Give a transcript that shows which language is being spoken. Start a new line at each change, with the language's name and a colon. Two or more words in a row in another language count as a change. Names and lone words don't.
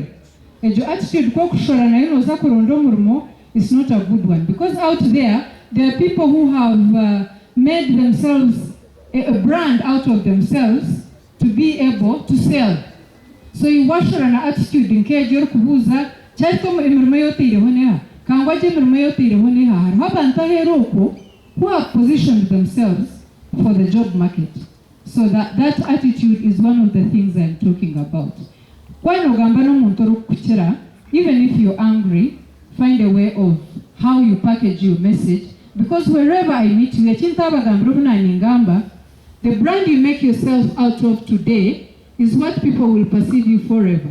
English: And your attitude is not a good one, because out there are people who have made themselves a brand out of themselves to be able to sell. So you wash an attitude in case you're
Nyankole: kubuza chaito emirimo yote irehoneha Kangwagye emirimo yote irehoneha hariho abantu aheroko
English: who have positioned themselves for the job market. So that attitude is one of the things I'm talking about. Even if you're angry, find a way of how you package your message, because wherever I meet you, the brand you make yourself out of today is what people will perceive you forever.